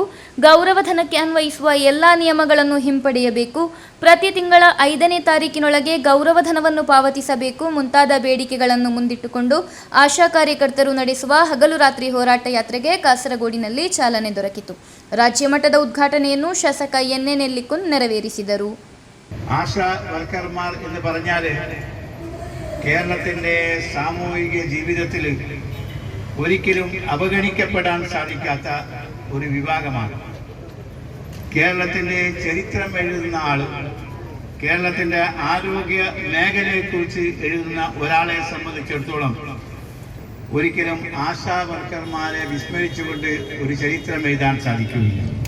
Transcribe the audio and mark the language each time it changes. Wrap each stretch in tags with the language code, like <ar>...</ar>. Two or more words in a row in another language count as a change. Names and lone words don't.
<kn>ಗೌರವಧನಕ್ಕೆ ಅನ್ವಯಿಸುವ ಎಲ್ಲ ನಿಯಮಗಳನ್ನು ಹಿಂಪಡೆಯಬೇಕು. ಪ್ರತಿ ತಿಂಗಳ 5ನೇ ತಾರೀಕಿನೊಳಗೆ ಗೌರವಧನವನ್ನು ಪಾವತಿಸಬೇಕು ಮುಂತಾದ ಬೇಡಿಕೆಗಳನ್ನು ಮುಂದಿಟ್ಟುಕೊಂಡು ಆಶಾ ಕಾರ್ಯಕರ್ತರು ನಡೆಸುವ ಹಗಲು ರಾತ್ರಿ ಹೋರಾಟ ಯಾತ್ರೆಗೆ ಕಾಸರಗೋಡಿನಲ್ಲಿ ಚಾಲನೆ ದೊರಕಿತು. ರಾಜ್ಯ മട്ടದ ഉദ്ഘാടನೆಯನ್ನು ಶಾಸಕ എൻ നീലികുൻ ನೆರವೇರಿಸಿದರು.</kn> <ml>ആശാ വർക്കർമാർ എന്ന് പറഞ്ഞാൽ കേരളത്തിൻ്റെ സാമൂഹിക ജീവിതത്തിൽ ഒരിക്കലും അവഗണിക്കപ്പെടാൻ സാധിക്കാത്ത ഒരു വിഭാഗമാണ്. കേരളത്തിൻ്റെ ചരിത്രം എഴുതുന്ന ആൾ, കേരളത്തിൻ്റെ ആരോഗ്യ മേഖലയെക്കുറിച്ച് എഴുതുന്ന ഒരാളെ സംബന്ധിച്ചിടത്തോളം ഒരിക്കലും ആശാ വർക്കർമാരെ വിസ്മരിച്ചുകൊണ്ട് ഒരു ചരിത്രം എഴുതാൻ സാധിക്കുകയില്ല.</ml>